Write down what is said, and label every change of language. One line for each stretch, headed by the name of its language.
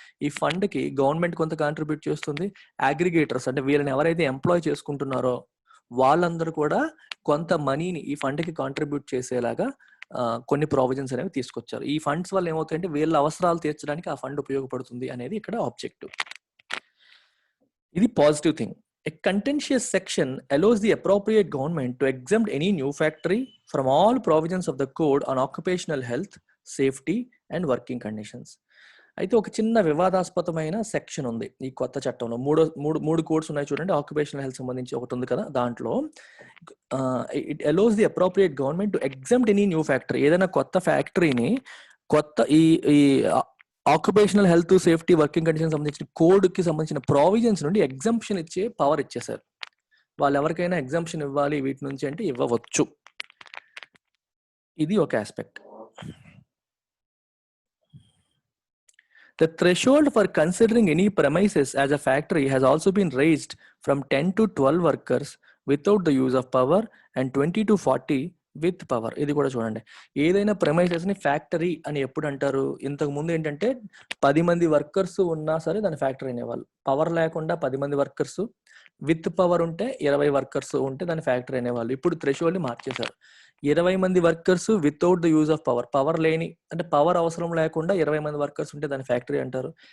Telugu: ఈ ఫండ్కి గవర్నమెంట్ కొంత కాంట్రిబ్యూట్ చేస్తుంది. అగ్రిగేటర్స్ అంటే వీళ్ళని ఎవరైతే ఎంప్లాయ్ చేసుకుంటున్నారో వాళ్ళందరూ కూడా కొంత మనీని ఈ ఫండ్కి కాంట్రిబ్యూట్ చేసేలాగా కొన్ని ప్రావిజన్స్ అనేవి తీసుకొచ్చారు. ఈ ఫండ్స్ వల్ల ఏమవుతాయంటే వీళ్ళ అవసరాలు తీర్చడానికి ఆ ఫండ్ ఉపయోగపడుతుంది అనేది ఇక్కడ ఆబ్జెక్టివ్. ఇది positive thing.
English: A contentious section allows the appropriate government to exempt any new factory from all provisions of the code on occupational health, safety and working conditions.
Telugu: అయితే ఒక చిన్న వివాదాస్పదమైన సెక్షన్ ఉంది ఈ కొత్త చట్టంలో. మూడు కోడ్స్ ఉన్నాయి చూడండి. ఆక్యుపేషనల్ హెల్త్ సంబంధించి ఒకటి ఉంది కదా, దాంట్లో
English: It allows the appropriate government to exempt any new factory.
Telugu: ఏదైనా కొత్త ఫ్యాక్టరీని కొత్త ఈ occupational health, safety, working condition సంబంధించిన కోడ్కి సంబంధించిన ప్రావిజన్స్ నుండి ఎగ్జంప్షన్ ఇచ్చే పవర్ ఇచ్చేసారు. వాళ్ళు ఎవరికైనా ఎగ్జంప్షన్ ఇవ్వాలి వీటి నుంచి అంటే ఇవ్వవచ్చు. ఇది ఒక aspect.
English: The threshold for considering any premises as a factory has also been raised from 10 to 12 workers without the use of power and 20 to 40 with power.
Telugu: ఇది కూడా చూడండి, ఏదైనా ప్రెమైసెస్ ని ఫ్యాక్టరీ అని ఎప్పుడు అంటారు? ఇంతకు ముందు ఏంటంటే 10 మంది వర్కర్స్ ఉన్నా సరే దాని ఫ్యాక్టరీ అనేవాళ్ళు. పవర్ లేకుండా 10 మంది వర్కర్స్, విత్ పవర్ ఉంటే 20 వర్కర్స్ ఉంటే దాని ఫ్యాక్టరీ అనేవాళ్ళు. ఇప్పుడు థ్రెషోల్డ్ మార్చేశారు. 20 మంది workers
English: without the use of power,
Telugu: power లేని అంటే పవర్ అవసరం లేకుండా 20 మంది వర్కర్స్ ఉంటే దాని ఫ్యాక్టరీ అంటారు.